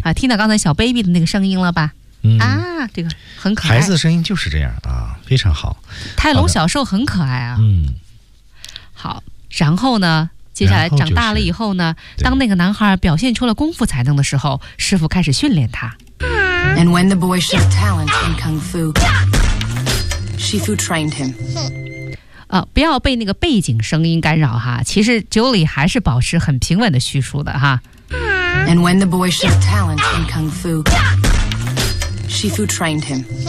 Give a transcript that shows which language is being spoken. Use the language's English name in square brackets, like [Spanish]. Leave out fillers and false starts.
[Chinese] 啊，听到刚才小 baby 的那个声音了吧？嗯啊，这个很可爱。孩子的声音就是这样啊，非常好。泰隆小时候很可爱啊。嗯，好，然后呢？接下来长大了以后呢，后就是，当那个男孩表现出了功夫才能的时候，师父开始训练他。 [English] And when the boy showed talent in kung fu, Shifu trained him. [Chinese] 不要被那个背景声音干扰哈。其实 Julie 还是保持很平稳的叙述的哈。 [English] And when the boy showed talent in kung fu, Shifu trained him.